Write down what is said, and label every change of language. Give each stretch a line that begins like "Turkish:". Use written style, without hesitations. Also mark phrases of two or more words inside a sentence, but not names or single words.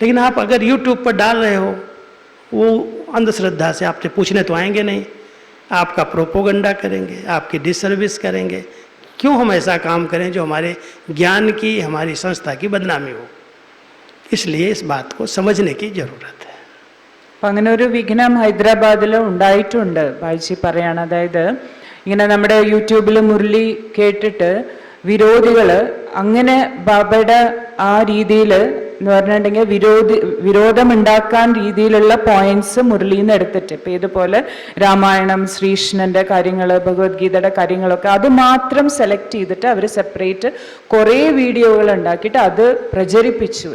Hindi: लेकिन आप अगर यूट्यूब पर डाल रहे हो, वो अंधश्रद्धा से आपसे पूछने तो आएंगे नहीं, आपका प्रोपोगंडा करेंगे, आपकी डिसर्विस करेंगे। क्यों हम ऐसा काम करें जो हमारे ज्ञान की, हमारी संस्था की बदनामी हो? इसलिए इस बात को समझने की जरूरत है।
Malayalam: അപ്പം അങ്ങനെ ഒരു വിഘ്നം ഹൈദരാബാദിൽ ഉണ്ടായിട്ടുണ്ട്. ബായിജി പറയാണ്, അതായത് ഇങ്ങനെ നമ്മുടെ യൂട്യൂബിൽ മുരളി കേട്ടിട്ട് വിരോധികൾ അങ്ങനെ ബാബയുടെ ആ രീതിയിൽ എന്ന് പറഞ്ഞിട്ടുണ്ടെങ്കിൽ വിരോധമുണ്ടാക്കാൻ രീതിയിലുള്ള പോയിന്റ്സ് മുരളിയിൽ നിന്ന് എടുത്തിട്ട്, ഇപ്പം ഇതുപോലെ രാമായണം, ശ്രീകൃഷ്ണന്റെ കാര്യങ്ങൾ, ഭഗവത്ഗീതയുടെ കാര്യങ്ങളൊക്കെ അത് മാത്രം സെലക്ട് ചെയ്തിട്ട് അവർ സെപ്പറേറ്റ് കുറേ വീഡിയോകൾ ഉണ്ടാക്കിയിട്ട് അത് പ്രചരിപ്പിച്ചു.